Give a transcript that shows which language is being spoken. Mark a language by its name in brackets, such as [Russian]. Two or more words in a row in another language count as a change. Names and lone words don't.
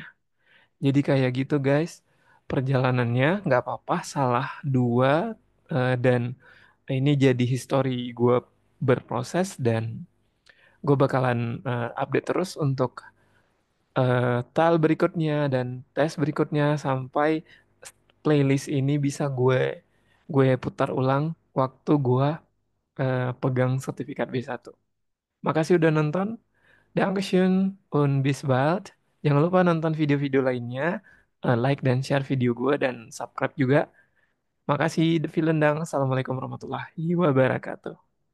[Indonesian] Jadi kayak gitu guys, perjalanannya nggak apa-apa, salah dua dan ini jadi history gue berproses dan gue bakalan update terus untuk tile berikutnya dan tes berikutnya sampai playlist ini bisa gue putar ulang waktu gue pegang sertifikat B1. Makasih udah nonton. [German] Dankeschön und bis bald. [Indonesian] Jangan lupa nonton video-video lainnya, like dan share video gue dan subscribe juga. Makasih, Devi Lendang. [Arabic] السلام عليكم ورحمة الله وبركاته.